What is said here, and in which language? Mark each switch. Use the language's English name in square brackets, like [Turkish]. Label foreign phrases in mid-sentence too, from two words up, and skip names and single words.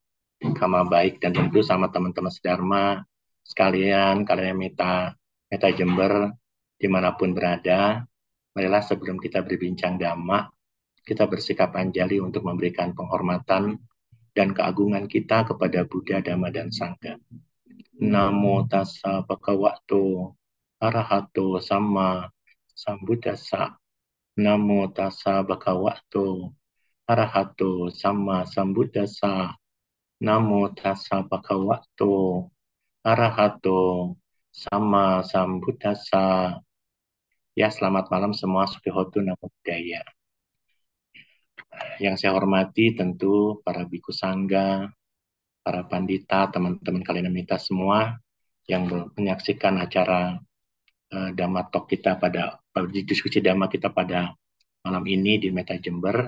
[Indonesian] Kabar baik dan tentu sama teman-teman sedharma sekalian, kalian Meta Jember dimanapun berada. Marilah sebelum kita berbincang dhamma, kita bersikap anjali untuk memberikan penghormatan dan keagungan kita kepada Buddha, Dhamma, dan Sangha. [Pali] Namo tassa bhagavato arahato sama sambuddhassa. Namo tassa bhagavato arahato sama sambuddhassa. Namo tassa bhagavato arahato sama sambuddhassa. [Indonesian] Ya, selamat malam semua. [Pali] Sukihotu Namo Buddhaya. [Indonesian] Yang saya hormati tentu para biku sangga, para pandita, teman-teman kalian minta semua yang menyaksikan acara Dhamma Talk kita pada diskusi Dhamma kita pada malam ini di Meta Jember.